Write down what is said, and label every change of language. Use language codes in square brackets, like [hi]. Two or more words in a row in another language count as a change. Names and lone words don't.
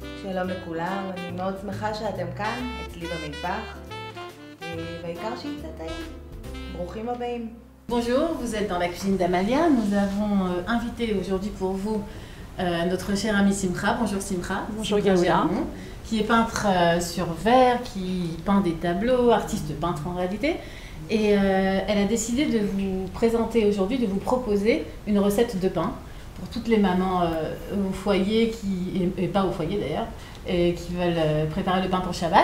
[he] שלום לכולם, אני מאוד שמחה שאתם כאן, אצלי במטבח, והעיקר שיצא טעים. ברוכים הבאים. [fr] Bonjour, vous êtes dans la cuisine d'Amalia. Nous avons invité aujourd'hui pour vous notre cher ami Simra. Bonjour Simra. Bonjour Gaoula. Qui est peintre sur verre, qui peint des tableaux, artiste peintre en réalité. Et elle a décidé de vous présenter aujourd'hui, de vous proposer une recette de pain pour toutes les mamans au foyer, et pas au foyer d'ailleurs, qui veulent préparer le pain pour Shabbat.